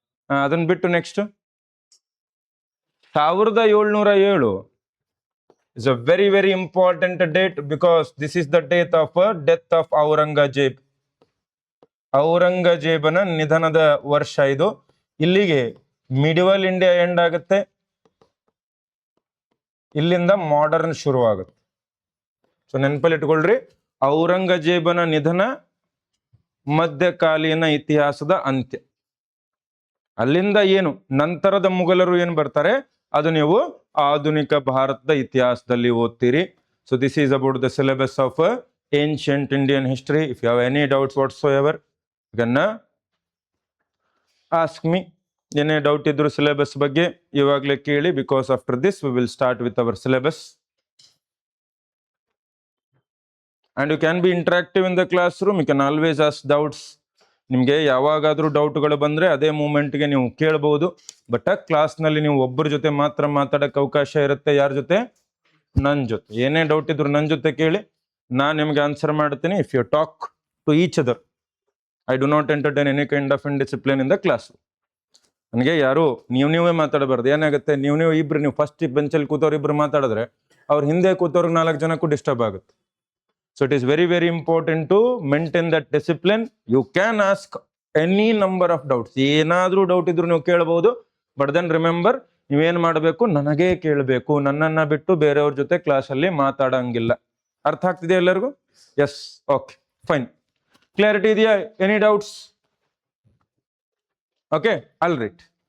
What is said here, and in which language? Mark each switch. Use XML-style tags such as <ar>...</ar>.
<kn>ಅದನ್ನ ಬಿಟ್ಟು</kn> <en>Next 1707 is a very very important date because this is the date of death of Aurangzeb.</en> <kn>ಔರಂಗಜೇಬನ ನಿಧನದ ವರ್ಷ ಇದು. ಇಲ್ಲಿಗೆ ಮಿಡಿವಲ್ ಇಂಡಿಯಾ ಎಂಡ್ ಆಗುತ್ತೆ, ಇಲ್ಲಿಂದ ಮಾಡರ್ನ್ ಶುರು ಆಗುತ್ತೆ. ಸೊ ನೆನಪಲ್ಲಿ ಇಟ್ಕೊಳ್ರಿ, ಔರಂಗಜೇಬನ ನಿಧನ ಮಧ್ಯಕಾಲೀನ ಇತಿಹಾಸದ ಅಂತ್ಯ. ಅಲ್ಲಿಂದ ಏನು ನಂತರದ ಮುಘಲರು ಏನು ಬರ್ತಾರೆ ಅದು ನೀವು ಆಧುನಿಕ ಭಾರತದ ಇತಿಹಾಸದಲ್ಲಿ ಓದ್ತೀರಿ.</kn> <en>So this is about the syllabus of ancient Indian history. If you have any doubts whatsoever gonna ask me.</en> <kn>ಏನೇ ಡೌಟ್ ಇದ್ರು ಸಿಲೆಬಸ್ ಬಗ್ಗೆ ಇವಾಗಲೇ ಕೇಳಿ,</kn> <en>Because after this we will start with our syllabus. and you can be interactive in the classroom. You can always ask doubts.</en> <kn>ನಿಮಗೆ ಯಾವಾಗಾದ್ರೂ ಡೌಟ್ಗಳು ಬಂದ್ರೆ ಅದೇ ಮೂಮೆಂಟ್ಗೆ ನೀವು ಕೇಳಬಹುದು. ಬಟ್ ಕ್ಲಾಸ್ನಲ್ಲಿ ನೀವು ಒಬ್ಬರ ಜೊತೆ ಮಾತ್ರ ಮಾತಾಡಕ್ಕೆ ಅವಕಾಶ ಇರುತ್ತೆ. ಯಾರ ಜೊತೆ? ನನ್ನ ಜೊತೆ. ಏನೇ ಡೌಟ್ ಇದ್ರು ನನ್ನ ಜೊತೆ ಕೇಳಿ, ನಾನು ನಿಮ್ಗೆ ಆನ್ಸರ್ ಮಾಡ್ತೀನಿ.</kn> <en>If you talk to each other, I do not entertain any kind of indiscipline in the class.</en> <kn>ನನಗೆ ಯಾರು ನೀವೇ ಮಾತಾಡಬಾರ್ದು. ಏನಾಗುತ್ತೆ, ನೀವು ಇಬ್ರು, ನೀವು ಫಸ್ಟ್ ಬೆಂಚಲ್ಲಿ ಕೂತವ್ರು ಇಬ್ರು ಮಾತಾಡಿದ್ರೆ ಅವ್ರ ಹಿಂದೆ ಕೂತವ್ರಿಗೆ 4 ಜನಕ್ಕೂ ಡಿಸ್ಟರ್ಬ್ ಆಗುತ್ತೆ.</kn> <en>So it is very very important to maintain that discipline. You can ask any number of doubts.</en> <kn>ಏನಾದ್ರೂ ಡೌಟ್ ಇದ್ರು ನೀವು ಕೇಳಬಹುದು.</kn> <en>but then remember,</en> <kn>ನೀವೇನ್ ಮಾಡಬೇಕು, ನನಗೇ ಕೇಳಬೇಕು. ನನ್ನನ್ನ ಬಿಟ್ಟು ಬೇರೆಯವ್ರ ಜೊತೆ ಕ್ಲಾಸಲ್ಲಿ ಮಾತಾಡಂಗಿಲ್ಲ. ಅರ್ಥ ಆಗ್ತಿದೆಯಾ ಎಲ್ಲರಿಗೂ? S, okay, fine. ಕ್ಲಾರಿಟಿ ಇದೆಯಾ?</kn> <en>Any doubts? Okay, all right.</en>